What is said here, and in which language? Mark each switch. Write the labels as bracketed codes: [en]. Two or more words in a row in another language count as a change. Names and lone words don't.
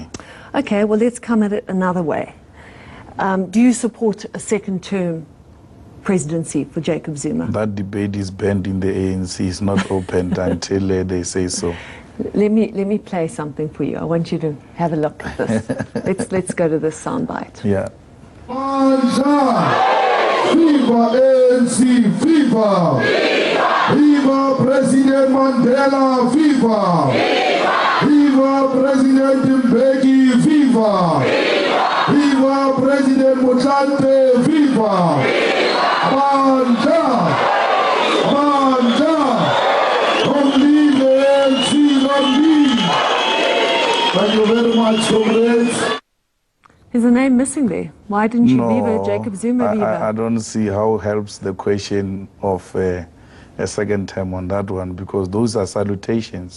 [en] Okay, well, let's come at it another way. Do you support a second term presidency for Jacob Zuma? That debate is banned in the ANC. It's not opened until they say so. Let me play something for you. I want you to have a look at this. let's go to this soundbite. Yeah. Viva ANC, viva! Viva President Mandela, viva! Viva President Mbeki, viva! Viva President Motlanthe, viva! Manda! Manda! Long live the ANC, long live! Thank you very much, comrades. Is a name missing there? Why didn't you viva Jacob Zuma viva? I don't see how it helps the question of a second term on that one, because those are salutations.